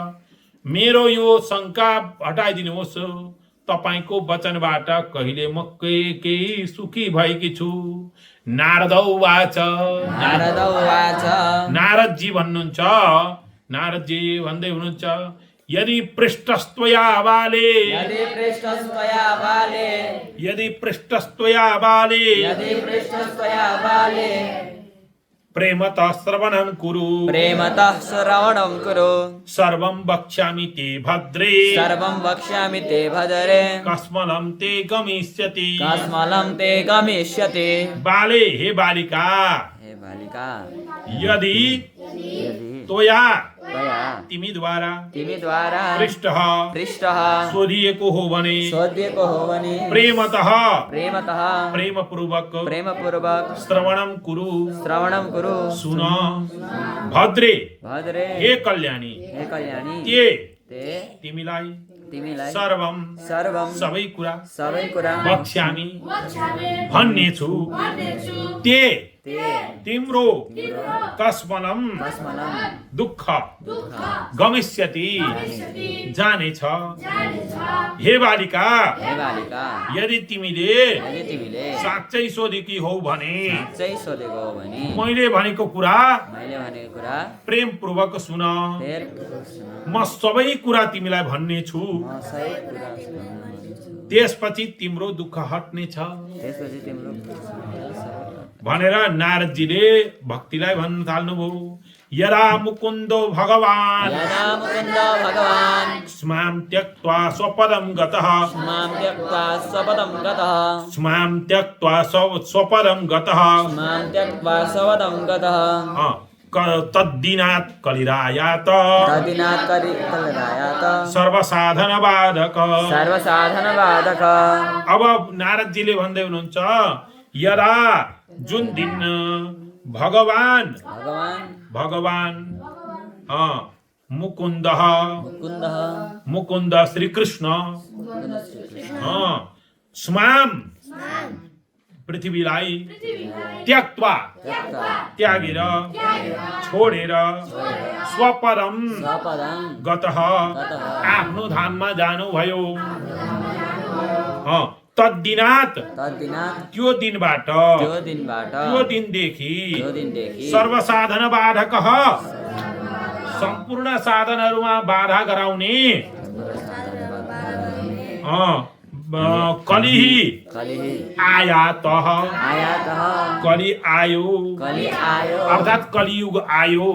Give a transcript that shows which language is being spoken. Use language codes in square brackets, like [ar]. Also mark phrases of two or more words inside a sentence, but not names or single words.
[ne] मेरो यो शङ्का हटाइदिनुहोस्। तपाईको वचनबाट कहिले म केही सुखी भएकी छु। नारदौवाच नारदजी भन्नुहुन्छ, नारदजी भन्दै हुनुहुन्छ [sa] यदि पृष्ठस्त्वया बाले प्रेमतः श्रवणं कुरु सर्वं वक्ष्यामि ते भद्रे कस्मलं ते गमिष्यति बाले [ne] हे बालिका [sa] यदि तोया तया [ne] तिमीद्वारा तिमीद्वारा [sa] पृष्टः पृष्टः [ne] सोधिएको हो भने सोधिएको हो भने [sa] प्रेमतः प्रेमतः [ne] प्रेमपूर्वक प्रेमपूर्वक [sa] श्रवणं कुरु श्रवणं कुरु [ne] सुन भद्रे [sa] भद्रे [ne] हे कल्याणी हे कल्याणी ते तिमीलाई तिमीलाई सर्वम सबै कुरा सबै कुरा बक्स्यामी भन्ने छु ते तिम्रो कस्मलम [sa] भस्मनं [ne] दुःख गमिष्यति जानेछ हे बालिका हे बालिका यदि तिमीले यदि तिमीले साँच्चै सोधेकी हौ भने साँच्चै सोधेको हो भने मैले भनेको कुरा मैले भनेको कुरा प्रेमपूर्वक सुन फेर म सबै कुरा तिमीलाई भन्ने छु म सबै कुरा सुन्छु। त्यसपछि तिम्रो दुःख हट्नेछ त्यसपछि तिम्रो भनेर नारदजीले भक्तिलाई भन्न थाल्नुभयो [sa] यदा मुकुन्दो भगवान् यदा मुकुन्द भगवान् स्मां त्यक्त्वा स्वपदं गतः मां त्यक्त्वा स्वपदं गतः स्मां त्यक्त्वा स्वपदं गतः मां त्यक्त्वा स्वपदं गतः तद्दिनात् कलिरायात तदिनात् कलिरायात सर्वसाधनबाधक सर्वसाधनबाधक। [ne] अब नारदजीले भन्दै हुनुहुन्छ यदा जुन दिन भगवान् मुकुन्दः मुकुन्द श्रीकृष्ण स्मां पृथ्वीलाई त्यक्त्वा त्यागेर छोडेर [sa] स्वपदम गतः [ne] आफ्नो धाममा जानुभयो तद्दिनात् त्यो दिनबाट त्यो दिनदेखि [sa] सर्वसाधन बाधकः [ne] सम्पूर्ण साधनहरूमा बाधा गराउने [sa] कलिहि आयातः [ne] कलि आयो अर्थात् कलियुग आयो।